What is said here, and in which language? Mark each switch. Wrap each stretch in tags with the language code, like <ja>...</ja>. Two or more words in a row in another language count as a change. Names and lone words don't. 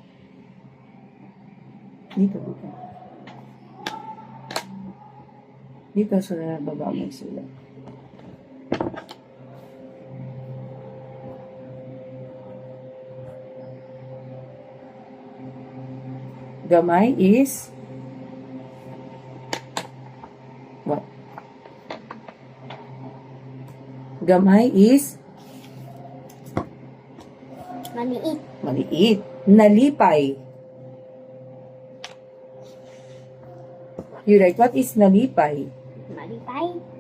<tl>Dito. Dito sa baba mo sila.</tl> <en>Gamay is what? Gamay is</en> <tl>maliit. maliit. Nalipay.</tl> <en>You right? What is nalipay?</en> <hil>Malipay.</hil>